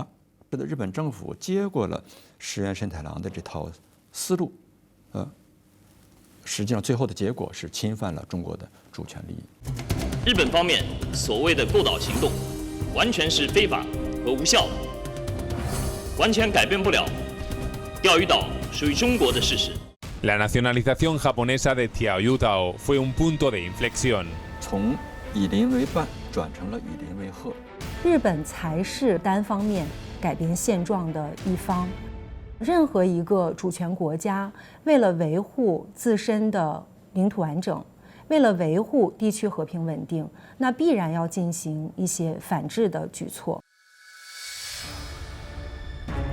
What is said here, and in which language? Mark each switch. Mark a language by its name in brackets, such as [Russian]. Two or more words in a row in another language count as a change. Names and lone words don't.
[Chinese] 是的，日本政府接过了石原慎太郎的这套思路，实际上最后的结果是侵犯了中国的主权利益。日本方面所谓的购岛行动 完全是非法和无效的，完全改变不了钓鱼岛属于中国的事实。 [Spanish] La nacionalización japonesa de Tiaiyutao fue un punto de inflexión. [Chinese] 从以邻为伴转成了以邻为壑。日本才是单方面改变现状的一方。任何一个主权国家为了维护自身的领土完整， 为了维护地区和平稳定，那必然要进行一些反制的举措。